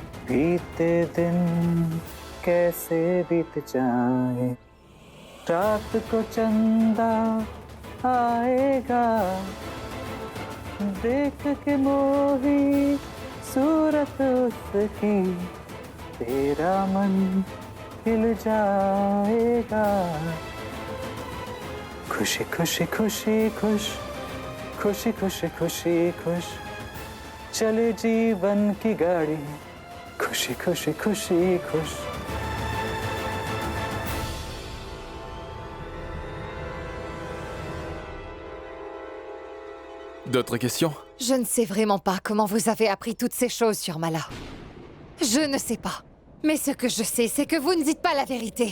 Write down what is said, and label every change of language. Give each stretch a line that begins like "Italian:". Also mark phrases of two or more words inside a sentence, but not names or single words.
Hindi: बीते दिन कैसे बीत जाए, रात को चंदा आएगा, देख के मोही सूरत उसकी, तेरा मन हिल जाएगा। खुशी खुशी खुशी खुश, खुशी खुशी खुशी खुश, चले जीवन की गाड़ी, खुशी खुशी खुशी खुश।
French: D'autres questions? Je ne sais vraiment pas comment vous avez appris toutes ces choses sur Mala. Je ne sais pas. Mais ce que je sais, c'est que vous ne dites pas la vérité.